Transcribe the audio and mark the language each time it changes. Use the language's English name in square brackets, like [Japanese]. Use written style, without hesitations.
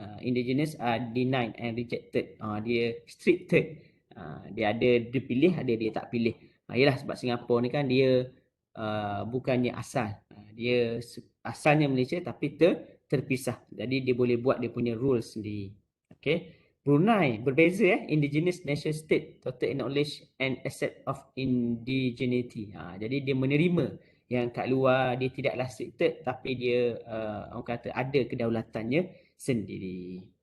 [English] Indigenous are denied and rejected. [Malay] Dia restricted. Dia ada dia pilih, ada dia tak pilih. Yalah sebab Singapura ni kan dia bukannya asal. Dia asalnya Malaysia tapi terpisah. Jadi dia boleh buat dia punya rules sendiri. Okay. [English] Brunei berbeza indigenous nation state, total acknowledge and accept of indigeneity. [Malay] Jadi dia menerima yang kat luar dia tidaklah restricted, tapi dia orang kata ada kedaulatannya sendiri.